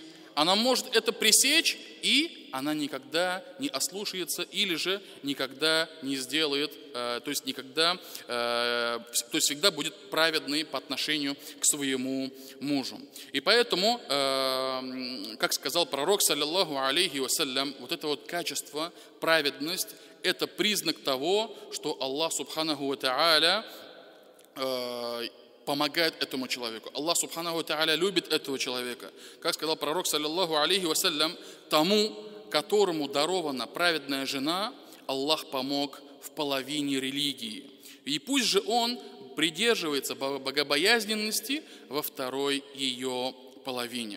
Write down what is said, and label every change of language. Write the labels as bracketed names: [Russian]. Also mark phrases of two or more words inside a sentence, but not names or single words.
[Russian] Она может это пресечь, и она никогда не ослушается или же никогда не сделает, то есть всегда будет праведной по отношению к своему мужу. И поэтому, как сказал пророк, [Arabic] صلى الله عليه وسلم, [Russian] вот это вот качество, праведность, это признак того, что [Arabic] الله سبحانه وتعالى [Russian] помогает этому человеку. [Arabic] الله سبحانه وتعالى [Russian] любит этого человека. Как сказал пророк, [Arabic] صلى الله عليه وسلم, [Russian] тому, которому дарована праведная жена, Аллах помог в половине религии. И пусть же он придерживается богобоязненности во второй ее половине.